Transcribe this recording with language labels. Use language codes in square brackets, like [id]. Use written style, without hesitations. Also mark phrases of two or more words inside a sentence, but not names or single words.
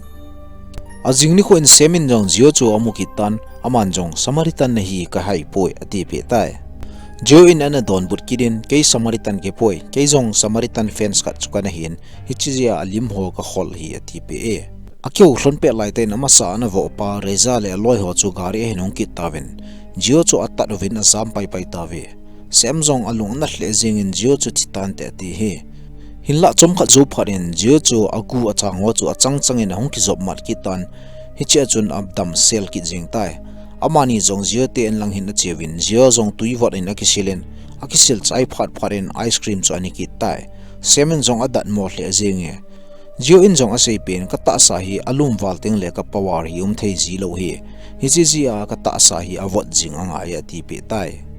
[tcz] ajing ni ko in semin jong jio chu amukitan aman jong smaritan na hi ka hai poi ati pe tai jio in ana don but kidin ke smaritan ke poi ke jong smaritan fans ka chuka na hin hichizia alim ho ka khol hi ati pe e akyo hlon pe lai te namasa na vo pa reza le loi ho chu gari he nong ki tawen jio chu atta rovin asam pai tawe sem jong alung na hle jing in jio chu titan te ti hi hinla chom kha zu pharin jio chu agu achang ho chu achang in hong ki job mat ki tan hichi chun abdam sel ki jing tai amani jong jio te en lang hin na chewin jio jong tui wat in akisilen akisil chai pharin [en] ice cream [tcz] chu ani ki tai semen jong adat mo hle jinge jio in jong asei pen ka ta sa hi alum walting le ka power hi thei ji lo hi hichi ji a ka ta sa hi awat jing anga ya ti pe tai